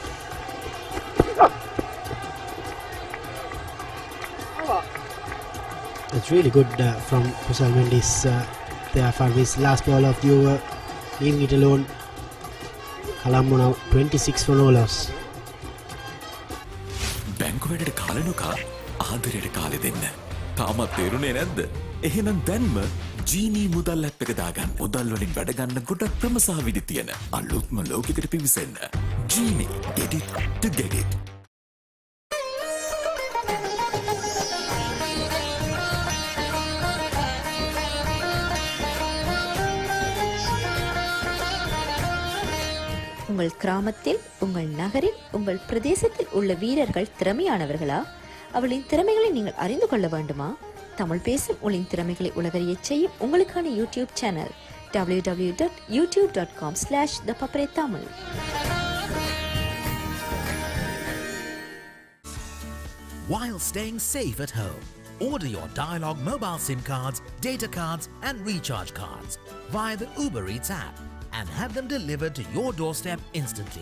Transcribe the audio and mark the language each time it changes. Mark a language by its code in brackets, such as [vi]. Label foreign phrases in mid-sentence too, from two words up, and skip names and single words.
[en] It's really good from Kusal Mendes there for his last ball of the over, leaving it alone. Colombo now 26 for no loss. [si] බැංකුවලට කාලනුකා ආදරයට කාලෙ දෙන්න. තාමත් තේරුනේ නැද්ද? එහෙනම් දැන්ම ජීනී මුදල් ඇප් එක දාගන්න. මුදල් වලින් වැඩ ගන්න ගොඩක් ක්‍රම සහ විදි තියෙන අලුත්ම ලෝකයකට පිවිසෙන්න. ජීනී, get it to get it. [ta] உங்கள் கிராமத்தில், உங்கள் நகரில், உங்கள் பிரதேசத்தில் உள்ள வீரர்கள் திறமையானவர்களா? அவளின் திறமைகளை நீங்கள் அறிந்து கொள்ள வேண்டுமா? தமிழ் பேசும் உங்களின் திறமைகளை உலகறியச் செய்யும் உங்களுக்கான [en] YouTube channel [ta] www.youtube.com/thepaparetamil. [en] While staying safe at home, order your Dialogue mobile SIM cards, data cards and recharge cards via the Uber Eats app and have them delivered to your doorstep instantly.